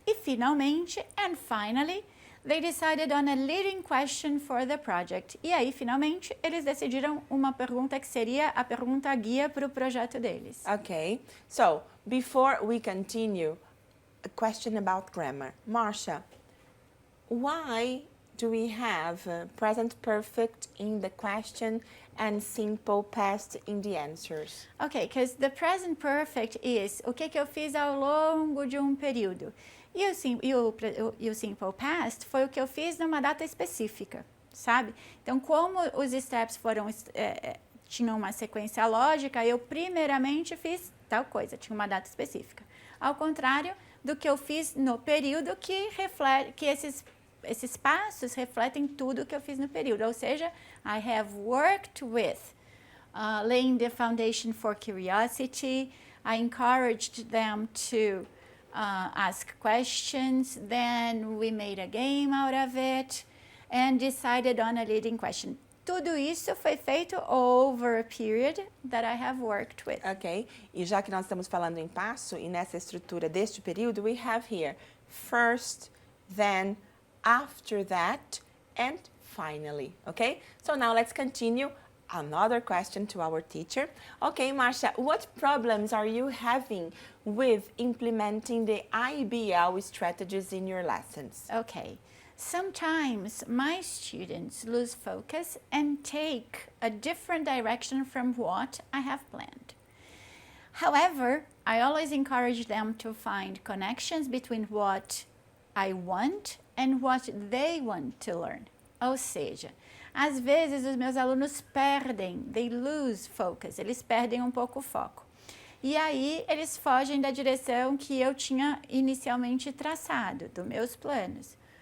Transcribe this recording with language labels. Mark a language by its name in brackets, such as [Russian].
[Portuguese] E finalmente, [English] and finally, they decided on a leading question for the project. [Portuguese] E aí, finalmente, eles decidiram uma pergunta que seria a pergunta guia para o projeto deles. [English] Okay, so before we continue, a question about grammar. Marcia, why do we have present perfect in the question and simple past in the answers? Okay, because the present perfect is [Portuguese] o que eu fiz ao longo de um período. E o simple past foi o que eu fiz numa data específica, sabe? Então, como os steps tinham uma sequência lógica, eu primeiramente fiz tal coisa, tinha uma data específica. Ao contrário do que eu fiz no período que reflete, que esses passos refletem tudo que eu fiz no período. Ou seja, [English] I have worked with laying the foundation for curiosity. I encouraged them to ask questions. Then we made a game out of it and decided on a leading question. [Portuguese] Tudo isso foi feito [English] over a period that I have worked with. [Portuguese] Ok, e já que nós estamos falando em passo e nessa estrutura deste período, [English] we have here first, then, after that, and finally. Okay, so now let's continue. Another question to our teacher. Okay, Marcia, what problems are you having with implementing the IBL strategies in your lessons? Okay. Sometimes my students lose focus and take a different direction from what I have planned. However, I always encourage them to find connections between what I want and what they want to learn. [Portuguese] Ou seja, às vezes os meus alunos [English] they lose focus, [Portuguese] eles perdem um pouco o foco. E aí eles fogem da direção que eu tinha inicialmente traçado, dos meus planos.